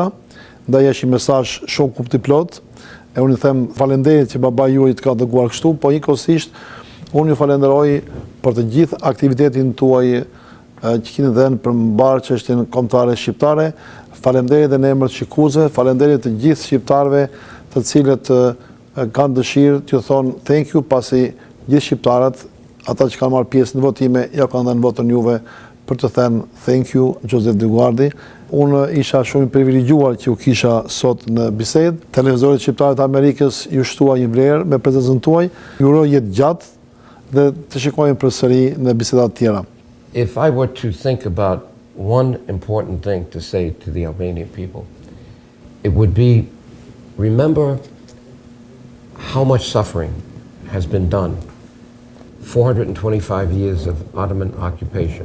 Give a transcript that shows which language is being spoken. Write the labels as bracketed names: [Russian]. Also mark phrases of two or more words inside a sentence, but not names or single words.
[Albanian] Ndaj është një mesazh shumë kuptiplot. E unë i them falenderit që babai juaj të ka dëguar kështu, po njëkohësisht unë ju falenderoj për të gjithë aktivitetin tuaj që keni dhënë për mbar çështjen kombëtare shqiptare. Falenderit edhe në emër të shikuesve, falenderit të gjithë shqiptarëve të cilët kanë dëshirë t'ju thonë [English] thank you, [Albanian] pasi gjithë shqiptarët, ata që kanë marrë pjesë në votime, ja kanë dhënë votën juve për të thënë [English] thank you, [Albanian] Joseph Dioguardi. Unë isha shumë i privilegjuar që u kisha sot në bisedë. Televizorit shqiptar të Amerikës ju shtua një vlerë me prezencën tuaj. Ju uroj jetë gjatë dhe të shikojmë përsëri në bisedat tjera. [English] If I were to think about one important thing to say to the Albanian people, it would be, remember how much suffering has been done. 425 years of Ottoman occupation.